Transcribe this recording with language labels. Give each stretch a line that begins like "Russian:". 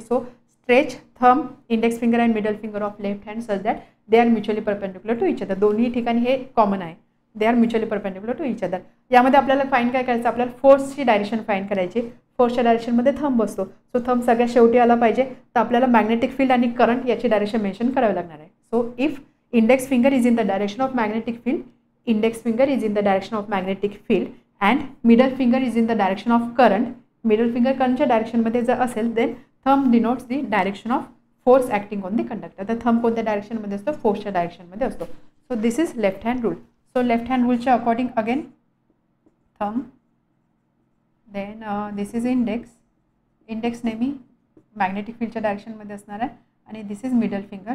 English: So stretch thumb, index finger and middle finger of left hand such that they are mutually perpendicular to each other.
Marathi: दोन्ही ठिकाणी हे common आहे,
English: They are mutually perpendicular to each other.
Marathi: यामध्ये आपल्याला fine काय करायचं, आपल्याला फोर्सची डायरेक्शन फाईन करायची. फोर्सच्या डायरेक्शनमध्ये थंब असतो. सो थंब सगळ्यात शेवटी आला पाहिजे. तर आपल्याला मॅग्नेटिक फील्ड आणि करंट याची डायरेक्शन मेन्शन करावी लागणार आहे.
English: so if index finger is in the direction of magnetic field, index finger is in the direction of magnetic field and middle finger is in the direction of current, middle finger currentच्या
Marathi: direction मध्ये जर असेल
English: then thumb denotes the direction of force acting on the conductor.
Marathi: तर thumb कोणत्या direction मध्ये असतो, फोर्सच्या direction मध्ये असतो.
English: So this is left hand rule.
Marathi: So left hand रूलच्या according again thumb,
English: Then this is index.
Marathi: Index नेहमी magnetic फील्डच्या डायरेक्शनमध्ये असणार आहे आणि
English: This is middle finger.